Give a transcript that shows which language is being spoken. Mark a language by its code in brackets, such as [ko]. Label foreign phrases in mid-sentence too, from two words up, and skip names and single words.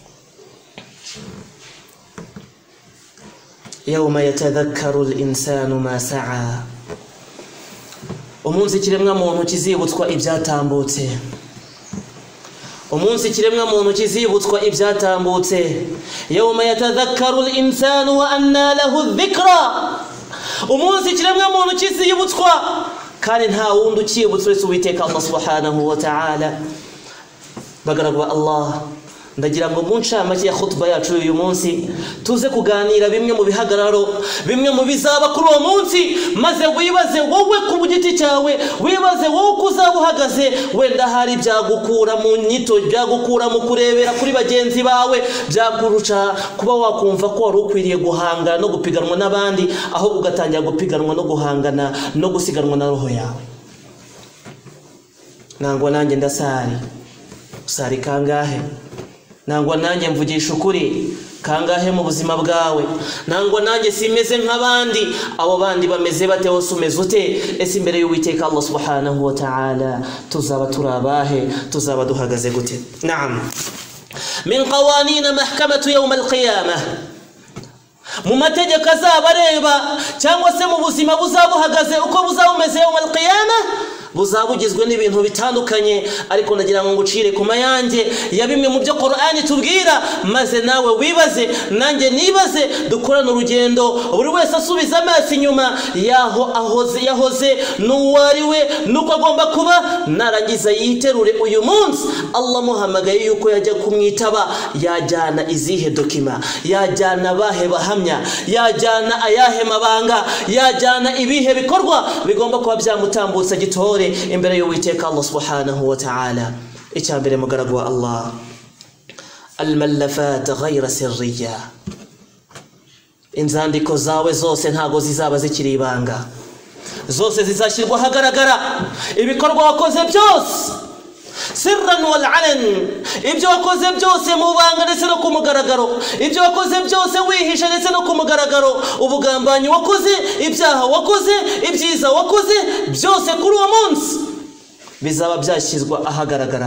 [ar] يوم يتذكر الإنسان ما سعى, [rw] umunsi kiremwa muntu kizibutswa ibyatambutse, umunsi kiremwa muntu kizibutswa ibyatambutse. [ar] يوم يتذكر الإنسان وأنى له الذكرى, [rw] umunsi kiremwa muntu kizibutswa kandi nta wundi ukibutswe Uwiteka [ar] الله سبحانه وتعالى. [rw] Bagaragwa Allah, ndagira ngo mu ncamake ya khutba yacu uyu munsi tuze kuganira bimwe mu bihagararo, bimwe mu bizaba kuri uwo munsi, maze wibaze wowe ku giti cyawe, wibaze wowe uko uzaba uhagaze. Wenda hari byagukura mu nyito, byagukura mu kurebera kuri bagenzi bawe, byakuruca kuba wakumva ko wari ukwiriye guhangana no gupiganwa n'abandi, aho ugatangira gupiganwa no guhangana no gusiganwa na roho yawe. Nangwa nanjye ndasari, usari kangahe? Nangwa nanjye mvugisha ukuri kangahe mu buzima bwawe? Nangwa nanjye simeze nk'abandi, abo bandi bameze bate, wose umeze ute? Ese imbere y'Uwiteka [ar] الله سبحانه وتعالى [rw] tuzaba turabahe, tuzaba duhagaze gute? [ar] نعم، من قوانين محكمة يوم القيامة, [rw] mu mategeko azaba areba cyangwa se mu buzima buzaba buhagaze uko buzaba bumeze [ar] يوم القيامة, [rw] buzaba bugizwe n'ibintu bitandukanye, ariko ndagira ngo ngucire ku mayange ya bimwe mu byo Qur'ani tubwira, maze nawe wibaze nanjye nibaze, dukorane urugendo, buri wese asubiza amaso inyuma yaho yahoze n'uwariwe nuko agomba kuba, narangiza yiterure uyu munsi Allah muhamagaye yuko yajya kumwitaba, yajyana izihe dokima, yajyana bahe bahamya, yajyana ayahe mabanga, yajyana ibihe bikorwa bigomba kuba byamutambutsa gitore imbere y'Uwiteka [ar] الله سبحانه وتعالى. [rw] Icyambere mugaragu wa Allah, [ar] الملفات غير سرية, [rw] inzandiko zawe zose ntago zizaba zikiri ibanga, zose zizashyirwa ahagaragara, ibikorwa wakoze byose [ar] سرا والعلن, [rw] ibyo wakoze byose mu banga ndetse no ku mugaragaro, ibyo wakoze byose wihisha ndetse no ku mugaragaro, ubugambanyi wakoze, ibyaha wakoze, ibyiza wakoze, byose kuri uwo munsi bizaba byashyizwa ahagaragara.